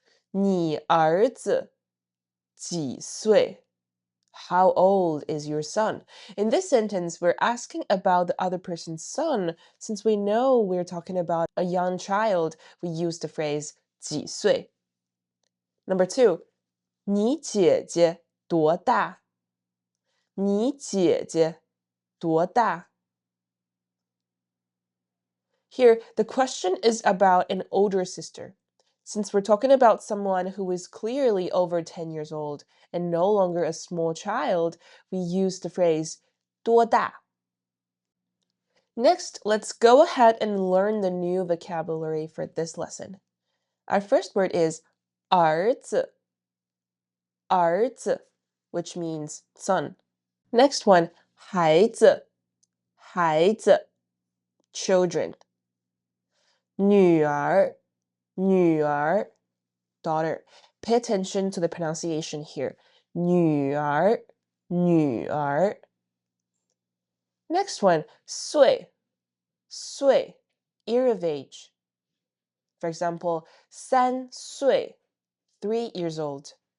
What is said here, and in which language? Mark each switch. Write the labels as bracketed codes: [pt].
[zh] 你儿子几岁？ [en] How old is your son? In this sentence, we're asking about the other person's son. Since we know we're talking about a young child, we use the phrase 几岁. Number 2, [zh] 你姐姐多大？你姐姐多大？ [en] Here, the question is about an older sister. Since we're talking about someone who is clearly over 10 years old and no longer a small child, we use the phrase 多大. Next, let's go ahead and learn the new vocabulary for this lesson. Our first word is 儿子, 儿子, which means son. Next one, 孩子, 孩子, children. 女儿, 女儿, daughter. Pay attention to the pronunciation here. [zh] 女儿,女儿. [en] Next one, 岁,岁, year of age. For example, 3岁, 3 years old.